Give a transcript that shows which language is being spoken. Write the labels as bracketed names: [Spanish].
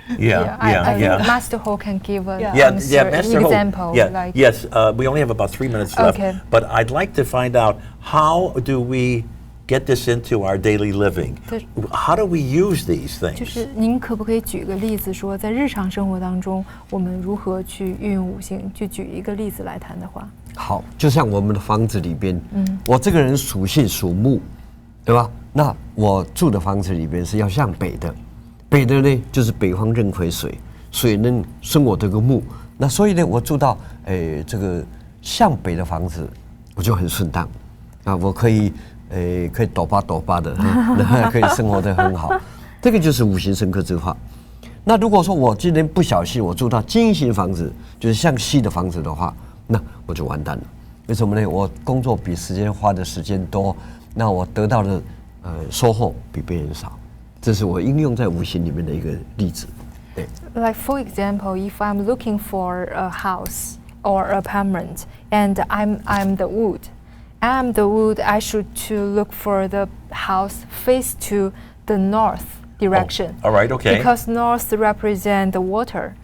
[English] I think Master Ho can give an example. Yes. We only have about 3 minutes left. Okay. But I'd like to find out, how do we get this into our daily living? How do we use these [Chinese] 就 [English] things? [Chinese] 是您可不可以举个例子，说在日常生活当中，我们如何去运用五行？就举一个例子来谈的话，好，就像我们的房子里边，我这个人属性属木，对吧？那我住的房子里边是要向北的，北的呢就是北方壬癸水，水呢生我这个木，那所以呢我住到这个向北的房子，我就很顺当，我可以抖吧的，可以生活得很好，这个就是五行生克之化。那如果说我今天不小心我住到金型房子，就是向西的房子的话，那我就完蛋了。为什么呢？我工作比时间花的时间多，那我得到的收获比别人少。这是我应用在五行里面的一个例子。对。 [English] Like for example, if I'm looking for a house or apartment, and I'm the wood, I should to look for the house face to the north direction. All right, okay. Because north represent the water.